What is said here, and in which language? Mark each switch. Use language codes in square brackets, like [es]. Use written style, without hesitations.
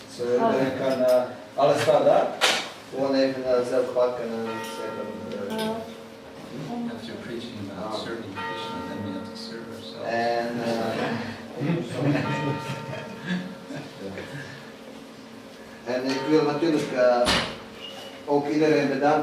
[nl] So iedereen kan, alles staat daar. Gewoon even zelf pakken en zeggen. [en] After preaching about serving Krishna, then we have to serve ourselves. [nl] En ik wil natuurlijk ook iedereen bedanken.